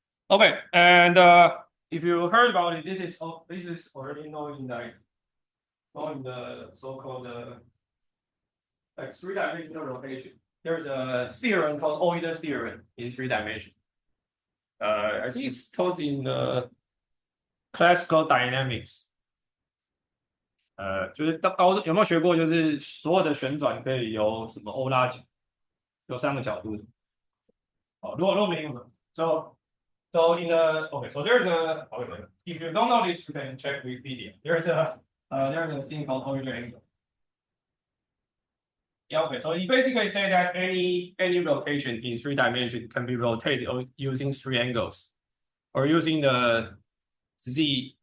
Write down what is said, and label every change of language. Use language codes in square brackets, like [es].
[en] Okay, and if you heard about it, this is already known in the so-called like 3-dimensional rotation. There's a theorem called Euler's theorem in 3 dimensions. I think it's taught in classical dynamics. [zh] 就是有没有学过？就是所有的旋转可以有什么欧拉角，有3个角度。哦，如果没有， [en] so in the okay, so there's a okay, if you don't know this, you can check Wikipedia. There's a thing called Euler angle. Yeah, okay. So you basically say that any rotation in 3 dimensions can be rotated using 3 angles, or using the z.